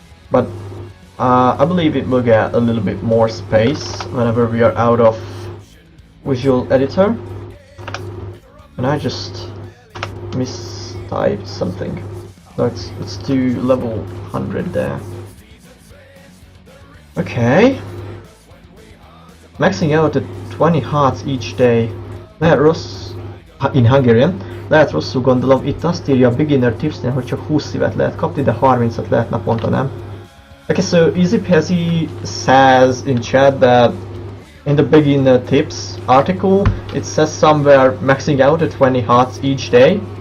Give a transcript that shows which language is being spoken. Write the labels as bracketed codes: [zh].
[en] But I believe it will get a little bit more space whenever we are out of Visual Editor. And I just mistyped something. Let's do level 100 there. Okay. Maxing out at 20 hearts each day. [hu] Lehet rossz, [en] in Hungarian, [hu] lehet rosszul gondolom, itt azt írja a beginner tipsnél, hogy csak 20 szívet lehet kapni, de 30-at lehet naponta, nem? [en] Okay, so Easy Peasy says in chat that in the beginner tips article, it says somewhere maxing out at 20 hearts each day.